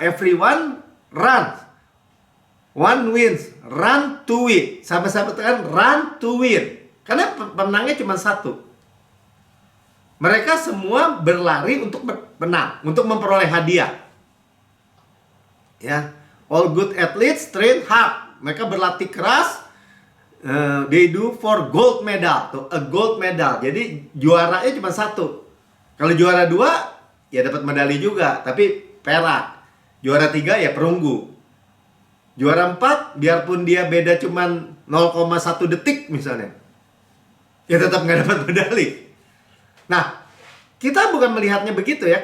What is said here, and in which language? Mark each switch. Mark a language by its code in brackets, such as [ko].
[en] Everyone run, one wins, run to win. [id] Sampai-sampai tekan [en] run to win. [id] Karena pemenangnya cuma satu. Mereka semua berlari untuk menang, untuk memperoleh hadiah. [en] Ya, all good athletes train hard. [id] Mereka berlatih keras. [en] They do for gold medal, a gold medal. [id] Jadi juaranya cuma satu. Kalau juara 2 ya dapat medali juga, tapi perak. Juara 3 ya perunggu. Juara 4 biarpun dia beda cuma 0,1 detik misalnya, ya tetap nggak dapat medali. Nah, kita bukan melihatnya begitu ya.